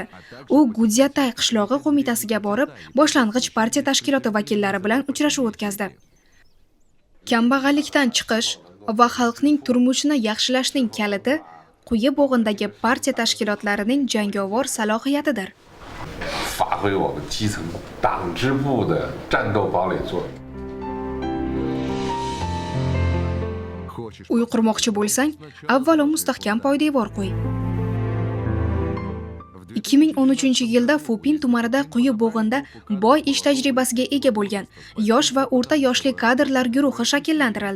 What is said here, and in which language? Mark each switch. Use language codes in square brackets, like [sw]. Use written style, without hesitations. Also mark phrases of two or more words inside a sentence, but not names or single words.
[uz] U Gudyatay qishlog'i qo'mitasiga borib, boshlang'ich partiya tashkiloti vakillari bilan uchrashuv o'tkazdi. Kambag'allikdan chiqish va xalqning turmushini yaxshilashning kaliti quyi bo'g'indagi partiya tashkilotlarining jangovar salohiyatidir. [zh] 发挥我们基层党支部的战斗堡垒作用。 [uz] Uy qurmoqchi bo'lsang, avvalo mustahkam poydevor qo'y. 2013-yilda Fupin tumanida quyi bo'g'inda boy ish tajribasiga ega bo'lgan yosh va o'rta yoshli kadrlar guruhi shakllantirildi.